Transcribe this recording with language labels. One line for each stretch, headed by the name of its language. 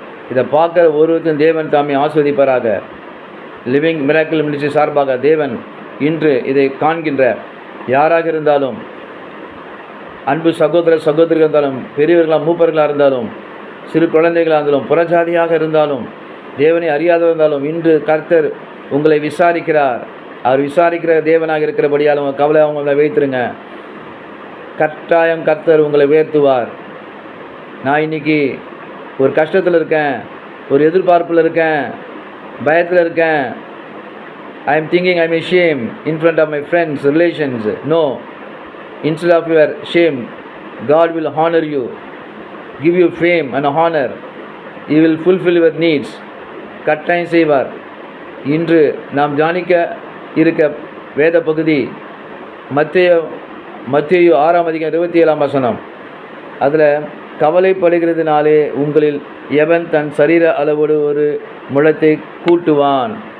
Tamil: இதை பார்க்குற ஒருவருக்கும் தேவன் தாமே ஆஸ்வதிப்பாராக. லிவிங் மிராக்கிள் மினிஸ்ட்ரி சார்பாக தேவன் இன்று இதை காண்கின்ற யாராக இருந்தாலும், அன்பு சகோதர சகோதரிகள் இருந்தாலும், பெரியவர்களாக மூப்பர்களாக இருந்தாலும், சிறு குழந்தைகளாக இருந்தாலும், புறஜாதியாக இருந்தாலும், தேவனை அறியாதவர் இருந்தாலும், இன்று கர்த்தர் உங்களை விசாரிக்கிறார். அவர் விசாரிக்கிற தேவனாக இருக்கிறபடியால் உங்கள் கவலை அவங்கள வைத்துருங்க. கட்டாயம் கர்த்தர் உங்களை உயர்த்துவார். நான் இன்றைக்கி ஒரு கஷ்டத்தில் இருக்கேன், ஒரு எதிர்பார்ப்பில் இருக்கேன், பயத்தில் இருக்கேன்.
English: I am thinking I am ashamed in front of my friends, relations. No, instead of your shame, God will honor you, give you fame and honor. He will fulfill your needs.
Tamil: கட்டாயம் செய்வார். இன்று நாம் தியானிக்க இருக்க வேத பகுதி மத்தேயு 6:27. அதில் கவலைப்படுகிறதுனாலே உங்களில் எவன் தன் சரீர அளவோடு ஒரு முழத்தை கூட்டுவான்.